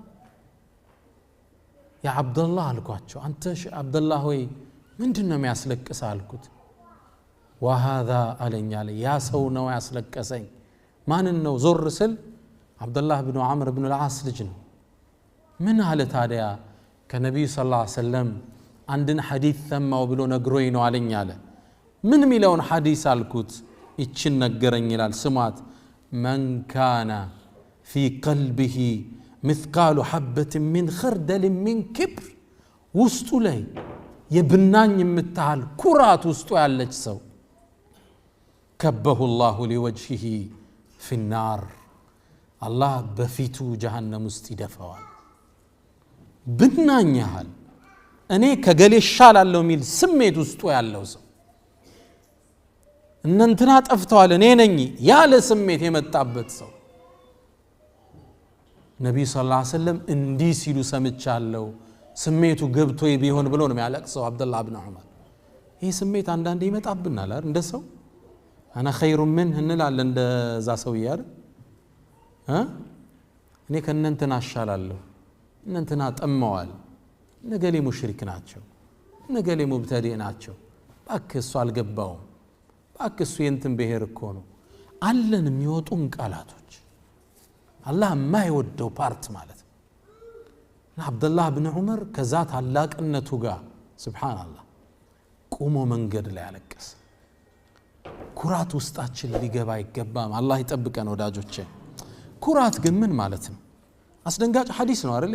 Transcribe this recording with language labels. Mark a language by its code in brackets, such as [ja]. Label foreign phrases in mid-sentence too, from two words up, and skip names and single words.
[am] ያ አብዱላህ አልኳቸው አንተ አብዱላህ ሆይ ምንድነው የሚያስለቅስ አልኩት وهذا አለኛለ ያ ሰው ነው ያስለቀሰኝ ማንን ነው ዞር ስል አብዱላህ ኢብኑ አምር ኢብኑ العاص ልጅ ነው ምን አለ ታዲያ ከነብዩ [ar] صلى الله عليه وسلم [am] አንድን ሐዲስ ሰማው ብሎ ነግሮኝ ነው አለኛለ ምን ሚለውን ሐዲስ አልኩት ይችን ነገረኝ ይላል ስማት من [ar] كان في قلبه مثقال حبة من خردل من كبر [am] ውስጡ ላይ የብናኝ የምታህል ኩራት ውስጡ ያለች ሰው [ar] كبه الله لوجهه في النار الله [am] በፊቱ ጀሃነም ውስጥ ይደፋዋል ብናኝ ያህል እኔ ከገሌ ሻላለሁ ሚል ስሜት ውስጡ ያለው ሰው እንንትና ጠፍተዋል እኔ ነኝ ያለ ስሜት የመጣበት ሰው ነብዩ [ar] صلى الله عليه وسلم [am] እንዲህ ሲሉ ሰምቻለሁ ስሜቱ ገብቶ ቢሆን ብሎ ነው የሚያለቅሰው አብዱላህ ኢብኑ ዑመር ይሄ ስሜት አንዳንዴ ይመጣብናል አይደል እንደ ሰው [ar] انا خير منه [am] እንላለን እንደዛ ሰው ይያር እኔ ከእነንትና አሻላለሁ እነንትና ጠመዋል ነገሌ ሙሽሪክ ናቸው ነገሌ ሙብተዲዕ ናቸው ባክሱ አልገባውም ባክሱ የንትን ብሔር እኮ ነው አለን የሚወጡን ቃላቶች አላህ የማይወደው ፓርት ማለት ነው አብዱላህ ኢብኑ ዑመር ከዛ ታላቅነቱ ጋር ሱብሃንአላህ ቆሞ መንገድ ላይ አለቀሰ ኩራት ውስጣችን ሊገባ ይገባም አላህ ይጠብቀን ወዳጆቼ ኩራት ግን ምን ማለት ነው አስደንጋጭ ሐዲስ ነው አይደል